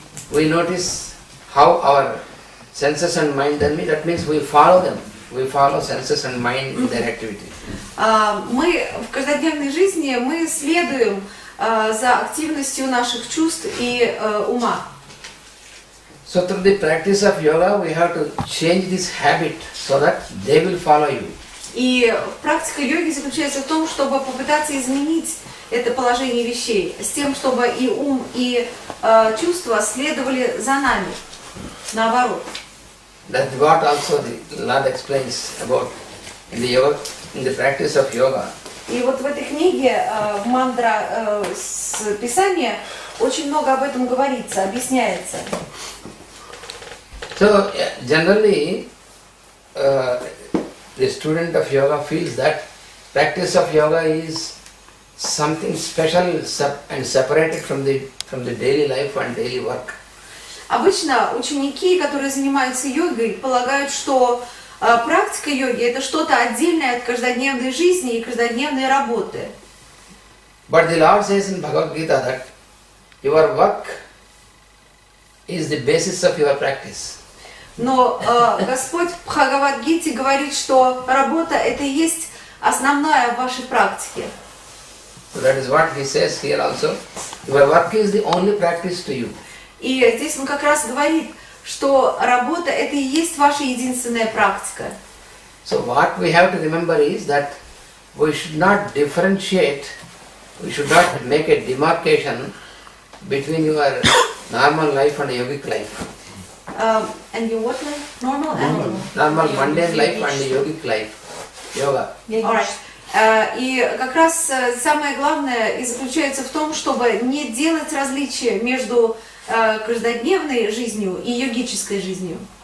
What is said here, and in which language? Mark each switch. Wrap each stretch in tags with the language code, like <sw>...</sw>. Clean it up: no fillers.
<en>We notice how our senses and mind, that means we follow them. We follow senses and mind in their activity.</en> <ru>Мы в каждодневной жизни мы следуем за активностью наших чувств и ума.</ru> <en>So through the practice of yoga, we have to change this habit so that they will follow you.</en> <ru>И практика йоги заключается в том, чтобы попытаться изменить это положение вещей, с тем, чтобы и ум, и чувства следовали за нами, наоборот.</ru> <en>That's what also the Lord explains about in the practice of yoga.</en> <ru>И вот в этой книге мантра с Писания очень много об этом говорится, объясняется.</ru> <en>So generally, the student of yoga feels that practice of yoga is something special and separated from the daily life and daily work.</en> <ru>Обычно ученики, которые занимаются йогой, полагают, что практика йоги это что-то отдельное от каждодневной жизни и каждодневной работы.</ru> <en>But the Lord says in Bhagavad Gita that your work is the basis of your practice.</en> <ru>Но Господь в Бхагавад-гите говорит, что работа это и есть основная в вашей практике.</ru> <en>So that is what he says here also. Your work is the only practice to you.</en> <ru>И здесь он как раз говорит, что работа это и есть ваша единственная практика.</ru> <en>So what we have to remember is that we should not differentiate, we should not make a demarcation between your normal life and yogic life. And your what life? Normal and Normal mundane life and yogic life. Yoga. Alright.</en> <ru>И как раз самое главное и заключается в том, чтобы не делать различия между каждодневной жизнью и йогической жизнью.</ru>